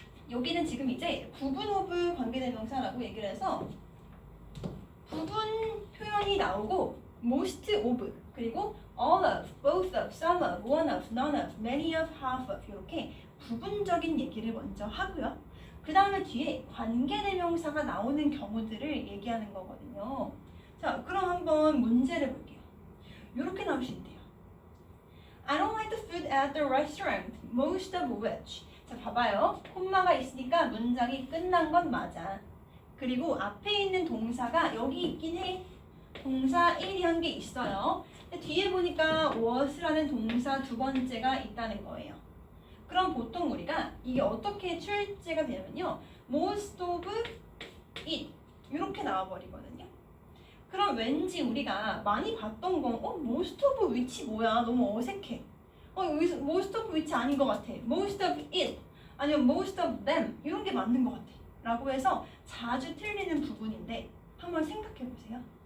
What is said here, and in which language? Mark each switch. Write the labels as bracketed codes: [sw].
[ko] 여기는 지금 이제 부분 오브 관계대명사라고 얘기를 해서 부분 표현이 나오고 most of 그리고 all of, both of, some of, one of, none of, many of, half of 이렇게 부분적인 얘기를 먼저 하고요. 그 다음에 뒤에 관계대명사가 나오는 경우들을 얘기하는 거거든요. 자, 그럼 한번 문제를 볼게요. 이렇게 나올 수 있대요. [en] I don't like the food at the restaurant, most of which. [ko] 자, 봐봐요. 콤마가 있으니까 문장이 끝난 건 맞아. 그리고 앞에 있는 동사가 여기 있긴 해. 동사 1이 한 게 있어요. 근데 뒤에 보니까 was라는 동사 두 번째가 있다는 거예요. 그럼 보통 우리가 이게 어떻게 출제가 되냐면요. [en] most of it [ko] 이렇게 나와버리거든요. 그럼 왠지 우리가 많이 봤던 건 most of which 뭐야? 너무 어색해. [en] most of which [ko] 아닌 것 같아. [en] most of it [ko] 아니면 [en] most of them [ko] 이런 게 맞는 것 같아. 라고 해서 자주 틀리는 부분인데 한번 생각해 보세요.